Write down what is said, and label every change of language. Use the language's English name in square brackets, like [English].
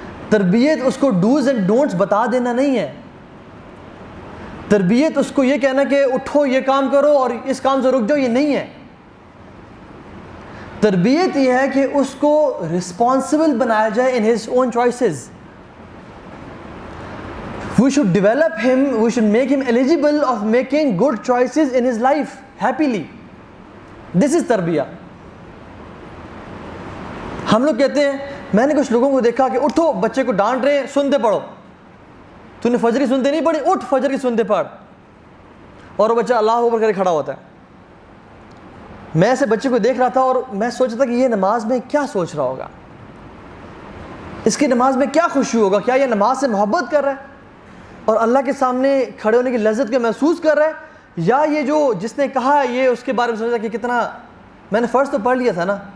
[Urdu] تربیت اس کو dos and don'ts بتا دینا نہیں ہے. تربیت اس کو یہ کہنا کہ اٹھو یہ کام کرو اور اس کام سے رک جاؤ، یہ نہیں ہے. تربیت یہ ہے کہ اس کو رسپانسبل بنایا جائے [English] in his own choices. We should develop him, we should make him eligible of making good choices in his life happily. This is تربیہ. [Urdu] ہم لوگ کہتے ہیں، میں نے کچھ لوگوں کو دیکھا کہ اٹھو بچے کو ڈانٹ رہے ہیں، سنتے پڑھو. تو نے فجر کی سنتے نہیں پڑھی، اٹھ فجر کی سنتے پڑھ. اور وہ بچہ اللہ اکبر کرے کھڑا ہوتا ہے. میں ایسے بچے کو دیکھ رہا تھا اور میں سوچ رہا تھا کہ یہ نماز میں کیا سوچ رہا ہوگا، اس کی نماز میں کیا خوشی ہوگا، کیا یہ نماز سے محبت کر رہا ہے اور اللہ کے سامنے کھڑے ہونے کی لذت کو محسوس کر رہا ہے، یا یہ جو جس نے کہا یہ اس کے بارے میں سوچا کہ کتنا میں نے فرض تو پڑھ لیا تھا نا.